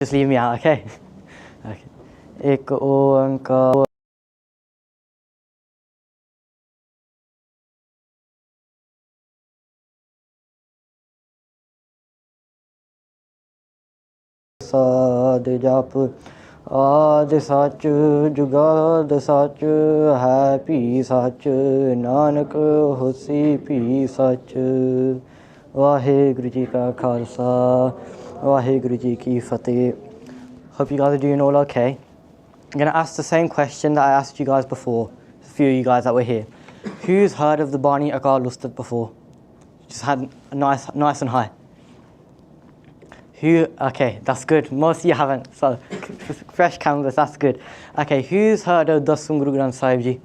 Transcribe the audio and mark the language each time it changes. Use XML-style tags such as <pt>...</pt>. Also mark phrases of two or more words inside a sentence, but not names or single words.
<en>Just leave me out, okay? Okay.</en> <pa>ਇਕ ਓਅੰਕਾਰ ਸਦ ਜਪ ਆਦਿ ਸਚੁ ਜੁਗਾਦਿ ਸਚੁ ਹੈ ਭੀ ਸਚੁ ਨਾਨਕ ਹੋਸੀ ਭੀ ਸਚੁ. ਵਾਹਿਗੁਰੂ ਜੀ ਕਾ ਖ਼ਾਲਸਾ, ਵਾਹਿਗੁਰੂ ਜੀ ਕੀ ਫ਼ਤਿਹ.</pa> <en>Hope you guys are doing all okay. I'm going to ask the same question that I asked you guys before, a few of you guys that were here. Who's heard of the Bani Akaal Ustat before? Just had a nice and high. Who? Okay, that's good. Most of you haven't, so fresh canvas, that's good. Okay, who's heard of Dasam Guru Granth Sahib Ji?</en>